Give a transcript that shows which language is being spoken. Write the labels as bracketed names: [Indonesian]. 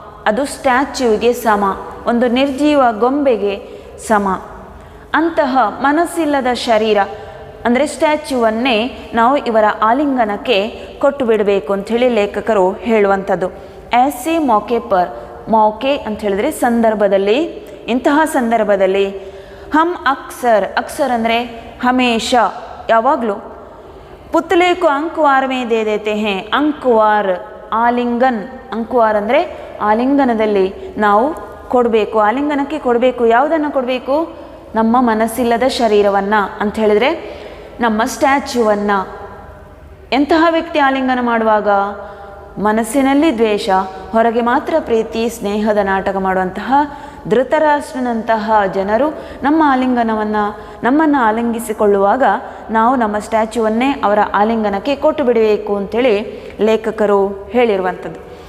[Kannada] ಅದು ಸ್ಟ್ಯಾಚ್ಯೂಗೆ ಸಮ, ಒಂದು ನಿರ್ಜೀವ ಗೊಂಬೆಗೆ ಸಮ. ಅಂತಹ ಮನಸ್ಸಿಲ್ಲದ ಶರೀರ ಅಂದರೆ ಸ್ಟ್ಯಾಚ್ಯೂವನ್ನೇ ನಾವು ಇವರ ಆಲಿಂಗನಕ್ಕೆ ಕೊಟ್ಟು ಬಿಡಬೇಕು ಅಂಥೇಳಿ ಲೇಖಕರು ಹೇಳುವಂಥದ್ದು. [Hindi] ऐसे मौके पर, मौके [Kannada] ಅಂತ ಹೇಳಿದ್ರೆ ಸಂದರ್ಭದಲ್ಲಿ, ಇಂತಹ ಸಂದರ್ಭದಲ್ಲಿ [Hindi] हम अक्सर [Kannada] ಅಂದರೆ ಹಮೇಶ, ಯಾವಾಗಲೂ [Hindi] पुतले को अंकवार में दे देते हैं. [Kannada] अंकवार ಆಲಿಂಗನ್, ಅಂಕವಾರ್ ಅಂದರೆ ಆಲಿಂಗನದಲ್ಲಿ ನಾವು ಕೊಡಬೇಕು, ಆಲಿಂಗನಕ್ಕೆ ಕೊಡಬೇಕು. ಯಾವುದನ್ನು ಕೊಡಬೇಕು? ನಮ್ಮ ಮನಸ್ಸಿಲ್ಲದ ಶರೀರವನ್ನು ಅಂತ ಹೇಳಿದರೆ ನಮ್ಮ ಸ್ಟ್ಯಾಚ್ಯೂವನ್ನು. ಎಂತಹ ವ್ಯಕ್ತಿ ಆಲಿಂಗನ ಮಾಡುವಾಗ? ಮನಸ್ಸಿನಲ್ಲಿ ದ್ವೇಷ, ಹೊರಗೆ ಮಾತ್ರ ಪ್ರೀತಿ, ಸ್ನೇಹದ ನಾಟಕ ಮಾಡುವಂತಹ ಧೃತರಾಷ್ಟ್ರನಂತಹ ಜನರು ನಮ್ಮನ್ನು ಆಲಿಂಗಿಸಿಕೊಳ್ಳುವಾಗ ನಾವು ನಮ್ಮ ಸ್ಟ್ಯಾಚ್ಯೂವನ್ನೇ ಅವರ ಆಲಿಂಗನಕ್ಕೆ ಕೊಟ್ಟು ಬಿಡಬೇಕು ಅಂಥೇಳಿ ಲೇಖಕರು ಹೇಳಿರುವಂಥದ್ದು.